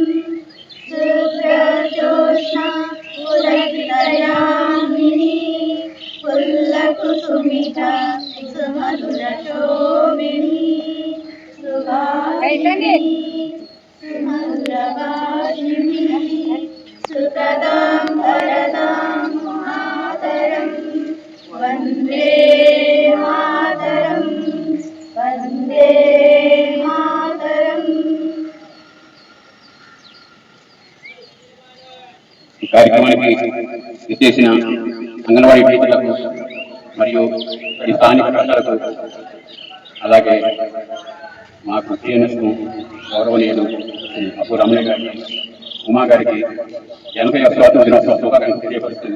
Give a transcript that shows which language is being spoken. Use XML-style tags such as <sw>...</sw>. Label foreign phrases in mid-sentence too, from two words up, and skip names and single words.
<sa>शुभ्रजोत्स्ना पुलकितयामिनी पुल्लकुसुमिता सुमधुरशोभिनी सुभाषिणी सुमधुरभाषिणी सुखदां वरदां मातरम्। वन्दे मातरम् वन्दे मातरम्।</sa> <te>ఈ కార్యక్రమానికి విచ్చేసిన అంగన్వాడీ టీచర్లకు మరియు ఈ స్థానిక ప్రజలకు అలాగే మాకు టీఎన్ఎస్కు గౌరవనీయులు అప్పు రమణయ్య గారికి ఉమా గారికి 80వ స్వాతంత్ర దినోత్సవ శుభాకాంక్షలు తెలియపరుస్తుంది.</te>